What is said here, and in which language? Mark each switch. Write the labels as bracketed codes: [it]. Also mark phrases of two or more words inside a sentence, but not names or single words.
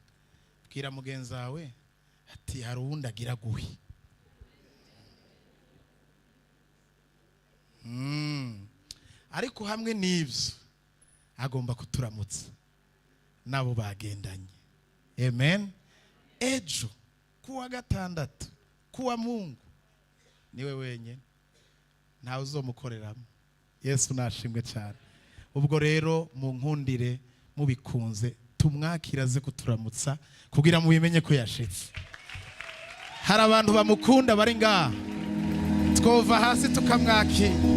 [rn] Bwira mugenzi wawe ati hari uwundi agira guhi. Ariko hamwe n'ivyo agomba kuturamutsa nabo bagendanye. Amen. Ejo kuwa gatandatu kuwa [sw] Mungu niwe wenyine, [rn] ntawe uzomukoreramo. Yesu nashimwe cyane. Ubwo rero mu nkundire mubikunze tumwakira aze kuturamutsa kugira mubimenye ko yashitse. Hari abantu bamukunda bari ngaha, twova hasi tukamwakira.